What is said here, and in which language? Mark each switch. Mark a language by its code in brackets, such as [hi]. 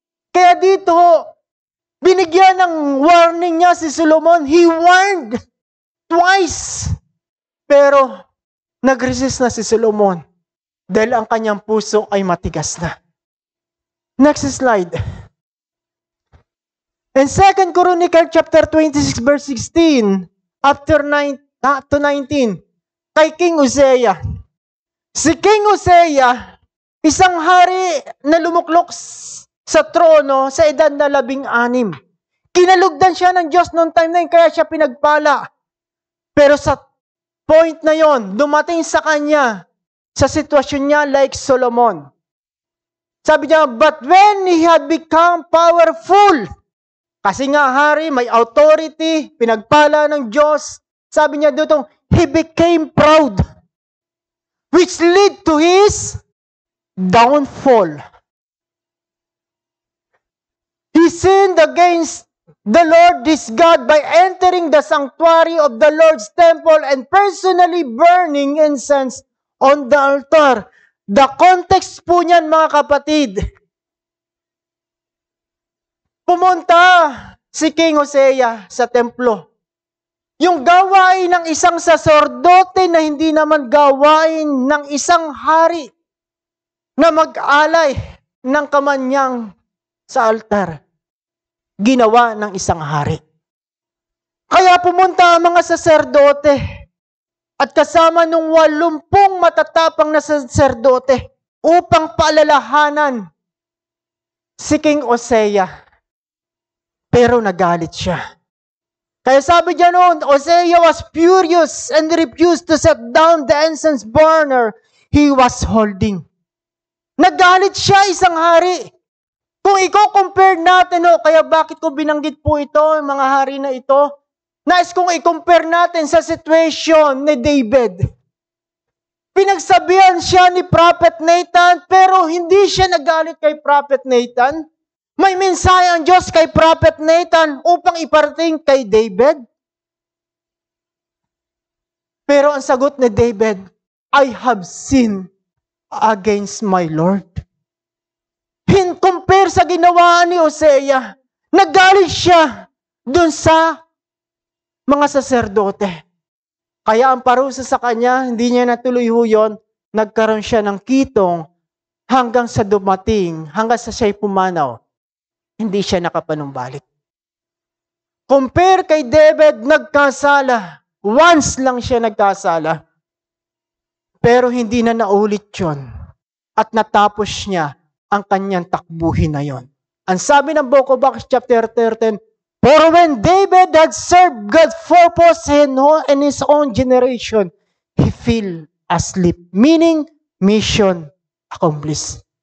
[tl] Kaya dito, binigyan ng warning niya si Solomon. [en] He warned twice. [tl] Pero, nag-resist na si Solomon dahil ang kanyang puso ay matigas na. [en] Next slide. In 2 Chronicle chapter 26 verse 16, after 9 to 19, kay King Uzziah. [tl] Si King Uzziah, isang hari na lumuklok sa trono sa edad na 16. Kinalugdan siya ng Diyos noong time na yun, kaya siya pinagpala. Pero sa point na yon, dumating sa kanya, sa sitwasyon niya like Solomon. Sabi niya, [en] but when he had become powerful, [tl] kasi nga hari, may authority, pinagpala ng Diyos, sabi niya dito, [en] he became proud, which led to his downfall. He sinned against the Lord this God by entering the sanctuary of the Lord's temple and personally burning incense on the altar. [tl] The context po niyan, mga kapatid, pumunta si King Hosea sa templo. Yung gawain ng isang saserdote na hindi naman gawain ng isang hari na mag-alay ng kamanyang sa altar. Ginawa ng isang hari. Kaya pumunta ang mga saserdote at kasama nung 80 matatapang na saserdote upang paalalahanan si King Hosea. Pero nagalit siya. Kaya sabi niya noon, [en] Hosea was furious and refused to set down the incense burner he was holding. [tl] Nagalit siya, isang hari. Kung i-compare natin, kaya bakit ko binanggit po ito, mga hari na ito, nais kung i-compare natin sa situation ni David. Pinagsabihan siya ni Prophet Nathan, pero hindi siya nagalit kay Prophet Nathan. May mensahe ang Diyos kay Prophet Nathan upang iparating kay David. Pero ang sagot ni [en] David, I have sinned against my Lord. [tl] Compare sa ginawa ni Hosea, nagalit siya dun sa mga saserdote. Kaya ang parusa sa kanya, hindi niya natuloy yun, nagkaroon siya ng kitong hanggang sa dumating, hanggang sa siya'y pumanaw. Hindi siya nakapanumbalik. Compare kay David, nagkasala. Once lang siya nagkasala. Pero hindi na naulit yun. At natapos niya ang kanyang takbuhin na yon. Ang sabi ng [en] Book of Acts chapter 13, for when David had served God's purpose in his own generation, he fell asleep. Meaning, mission accomplished.